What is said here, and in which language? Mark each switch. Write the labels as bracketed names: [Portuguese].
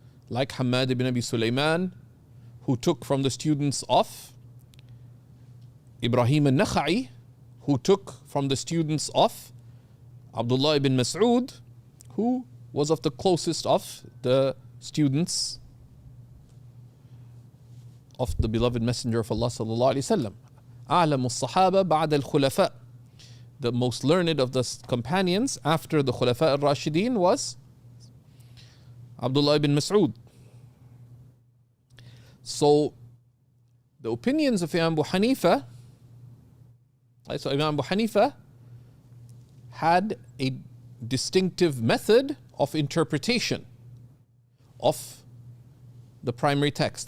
[English] Like Hamad ibn Abi Sulaiman, who took from the students of Ibrahim al-Nakha'i, who took from the students of Abdullah ibn Mas'ud, who was of the closest of the students of the beloved Messenger of Allah sallallahu alaihi wasallam. [Arabic] أعلم الصحابة بعد الخلفاء. [English] The most learned of the companions after the Khulafa al-Rashidin was Abdullah ibn Mas'ud. So the opinions of Imam Abu Hanifa, so Imam Abu Hanifa had a distinctive method of interpretation of the primary text.